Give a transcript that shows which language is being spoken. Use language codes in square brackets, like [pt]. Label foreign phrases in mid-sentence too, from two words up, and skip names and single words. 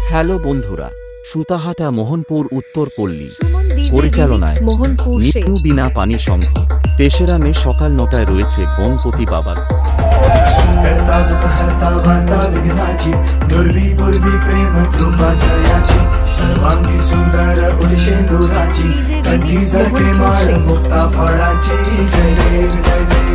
[bn] হ্যালো বন্ধুরা, সুতাহাটা মোহনপুর উত্তর পল্লী পরিচালনায় পরিচালনায় মোহনপুর নিউ বিনা পানি সংঘ 3রা মে সকাল 9টায় রয়েছে গণপতি বাবার [mr] करता दुःखहर्ता वार्ता विघ्नाची दुर्वी पूर्वी प्रेम कृपा जयाची सर्वांगी सुंदर उदिशेंदुराची कंठी झळके माळ मुक्ता फळाची जय देव जय देव।